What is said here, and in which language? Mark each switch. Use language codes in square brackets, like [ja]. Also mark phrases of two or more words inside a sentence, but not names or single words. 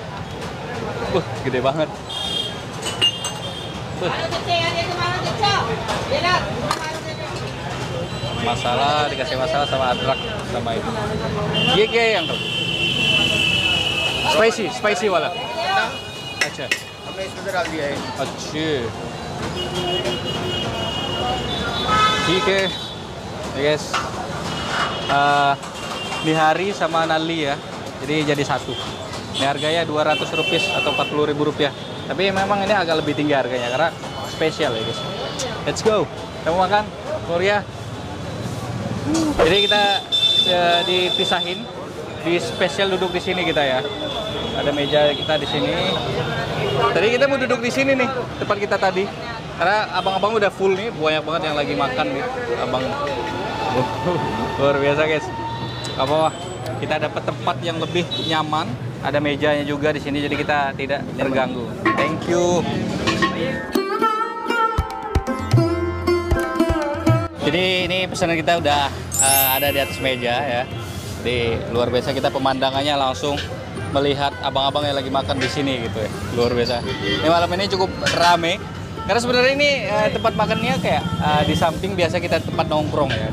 [id] Gede banget. Masalah dikasih masalah sama adrak sama itu. Ye yang tuh. Spicy वाला. [hi] अच्छा. हमने इसमें डाल दिया है. अच्छा. ठीक है. [id] Guys. Nihari sama nali ya. Jadi satu. Ini harganya 200 rupiah atau 40.000 rupiah. Tapi memang ini agak lebih tinggi harganya karena spesial ya guys. [en] Let's go. [id] Kita mau makan Korea. Jadi kita dipisahin, di spesial duduk di sini kita ya. Ada meja kita di sini. Tadi kita mau duduk di sini nih, tempat kita tadi. Karena abang-abang udah full nih, banyak banget yang lagi makan nih. Abang luar biasa guys. Apa? Kita dapat tempat yang lebih nyaman. Ada mejanya juga di sini, jadi kita tidak terganggu. [en] Thank you. [id] Jadi ini pesanan kita udah ada di atas meja ya. Di luar biasa kita pemandangannya langsung melihat abang-abang yang lagi makan di sini gitu ya. Luar biasa. Ini malam ini cukup rame. Karena sebenarnya ini tempat makannya kayak di samping biasa kita tempat nongkrong ya.